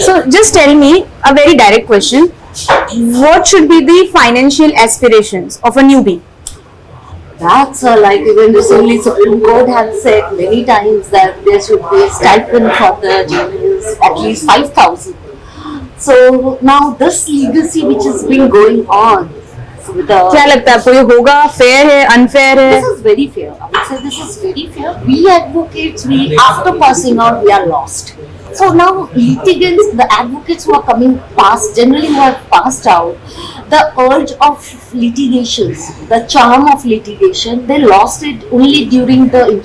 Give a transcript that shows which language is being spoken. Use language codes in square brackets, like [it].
[en] So just tell me a very direct question. What should be the financial aspirations of a newbie? That's like even recently Supreme Court has said many times that there should be a stipend for the juniors, at least 5,000. So now this legacy which has been going on with the, [hi] क्या लगता है आपको ये होगा, fair है, unfair है? [en] this is very fair. I would say this is very fair. We advocates, after passing out, we are lost. So now litigants, the advocates who are coming past, generally who have passed out, the urge of litigations, the charm of litigation, they lost it only during the